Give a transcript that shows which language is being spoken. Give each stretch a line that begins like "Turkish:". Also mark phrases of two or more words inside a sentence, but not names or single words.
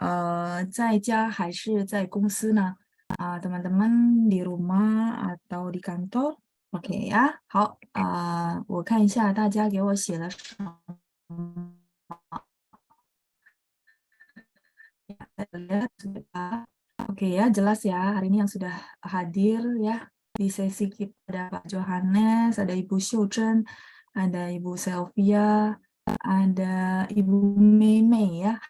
Chinese: 在家还是在公司呢
Indonesian: teman-teman di rumah atau di kantor OK
Chinese: 呀，好我看一下大家给我写了什么。
Indonesian: Lihat sudah. Oke ya, jelas ya hari ini yang sudah hadir ya di sesi kita ada Pak Johannes, ada Ibu Shouchen, ada Ibu Selvia, ada Ibu Mei ya.